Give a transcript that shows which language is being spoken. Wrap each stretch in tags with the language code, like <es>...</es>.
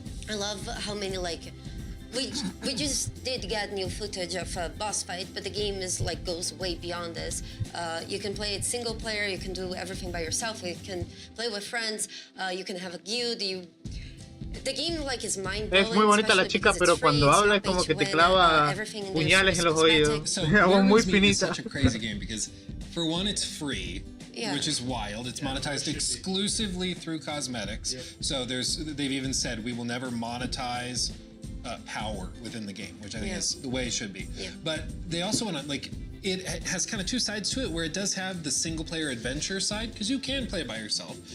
<en>I love how many we just did get new footage of a boss fight, but the game is goes way beyond this. You can play it single player. You can do everything by yourself. You can play with friends. You can have a guild. The game is mind-blowing.</en> <es>Es muy bonita la chica, pero cuando habla es como que te clava puñales en los oídos.</es> <en>So,</en> <es>Muy Retransmision is finita.</es> <en>such a crazy game because, for one, it's free. Yeah. Which is wild. It's monetized exclusively through cosmetics. Yep. So they've even said we will never monetize power within the game, which I think is the way it should be. Yeah. But they also want to it has kind of two sides to it, where it does have the single player adventure side, because you can play by yourself.</en>